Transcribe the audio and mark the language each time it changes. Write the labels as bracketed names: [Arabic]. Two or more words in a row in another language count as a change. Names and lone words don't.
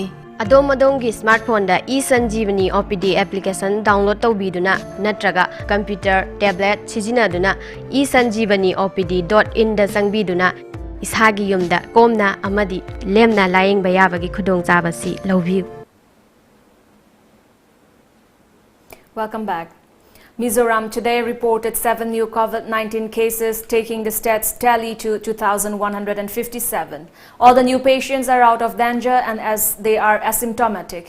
[Manipuri] adom smartphone da e-sanjeevani [English] OPD application download [Manipuri] tawbiduna natraga computer tablet sijinaduna e-sanjeevani-opd.in da sangbiduna isagi yumda komna amadi lemna laying bayabagi khudongchabasi lawbiu. [English] Welcome back. Mizoram today reported 7 new COVID-19 cases, taking the state's tally to 2,157. All the new patients are out of danger and as they are asymptomatic.